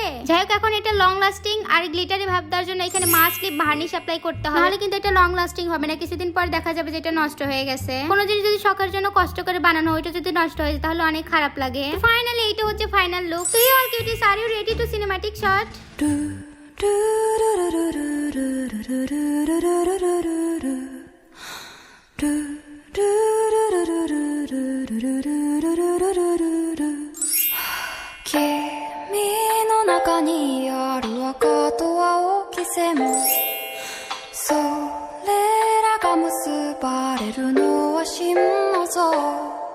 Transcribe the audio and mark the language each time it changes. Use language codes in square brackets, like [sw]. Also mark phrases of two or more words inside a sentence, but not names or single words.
[bn] যাই হোক, এখন এটা [en] long lasting [bn] আর গ্লিটারি ভাব দেওয়ার জন্য এখানে [en] must lip varnish apply [bn] করতে হবে, নাহলে কিন্তু এটা [en] long lasting [bn] হবে না। কিছুদিন পর দেখা যাবে যে এটা নষ্ট হয়ে গেছে। কোনো জিনিস যদি শখের জন্য কষ্ট করে বানানো ওইটা যদি নষ্ট হয়ে যায় তাহলে অনেক খারাপ লাগে। ফাইনালি এইটা হচ্ছে [en] final look. তো all cuties, are you ready to cinematic shot? [ja] 中にある赤と青き線それらが結ばれるのは心の像